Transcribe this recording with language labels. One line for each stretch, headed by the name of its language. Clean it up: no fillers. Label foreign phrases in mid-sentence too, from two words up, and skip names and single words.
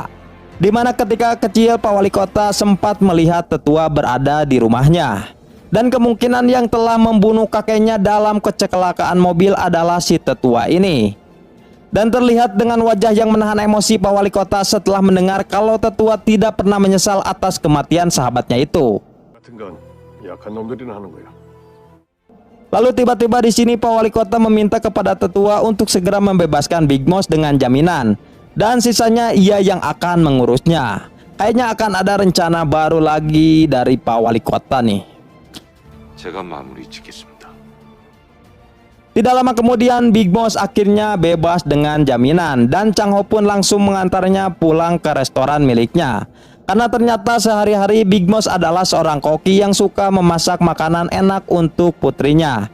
Indonesian: Dimana ketika kecil Pak Wali Kota sempat melihat tetua berada di rumahnya. Dan kemungkinan yang telah membunuh kakeknya dalam kecelakaan mobil adalah si tetua ini. Dan terlihat dengan wajah yang menahan emosi Pak Wali Kota setelah mendengar kalau tetua tidak pernah menyesal atas kematian sahabatnya itu.
Korean: 같은 건 약한 놈들이나 하는 거야.
Indonesian: Lalu tiba-tiba di sini Pak Wali Kota meminta kepada tetua untuk segera membebaskan Big Boss dengan jaminan, dan sisanya ia yang akan mengurusnya. Kayaknya akan ada rencana baru lagi dari Pak Wali Kota nih.
Korean: 제가 마무리 짓겠습니다.
Indonesian: Tidak lama kemudian Big Boss akhirnya bebas dengan jaminan, dan Chang Ho pun langsung mengantarnya pulang ke restoran miliknya. Karena ternyata sehari-hari Big Boss adalah seorang koki yang suka memasak makanan enak untuk putrinya.